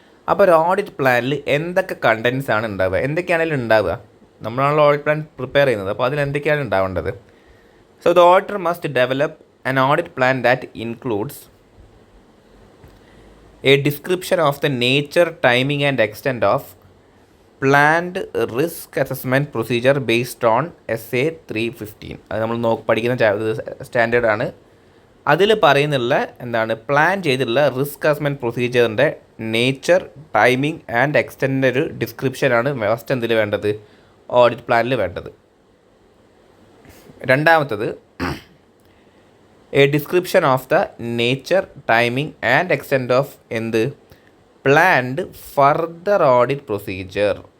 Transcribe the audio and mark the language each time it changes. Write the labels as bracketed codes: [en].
[ml] അപ്പോൾ ഒരു ഓഡിറ്റ് പ്ലാനിൽ എന്തൊക്കെ കണ്ടൻസ് ആണ് ഉണ്ടാവുക, എന്തൊക്കെയാണെങ്കിലും ഉണ്ടാവുക, നമ്മളാണല്ലോ ഓഡിറ്റ് പ്ലാൻ പ്രിപ്പയർ ചെയ്യുന്നത്. അപ്പോൾ അതിൽ എന്തൊക്കെയാണ് ഉണ്ടാവേണ്ടത്. [en] So the auditor must develop an audit plan that includes a description of the nature, timing and extent of planned risk assessment procedure based on SA 315. [ml] അത് നമ്മൾ പഠിക്കുന്ന സ്റ്റാൻഡേർഡ് ആണ്. അതിൽ പറയുന്നുള്ള എന്താണ് പ്ലാൻ ചെയ്തിട്ടുള്ള risk assessment പ്രൊസീജിയറിൻ്റെ nature, timing and extend ഒരു ഡിസ്ക്രിപ്ഷനാണ് first എന്തിൽ വേണ്ടത്, ഓഡിറ്റ് പ്ലാനിൽ വേണ്ടത്. [en] രണ്ടാമത്തത് a description of the nature, timing and extend of എന്ത് planned further audit procedure.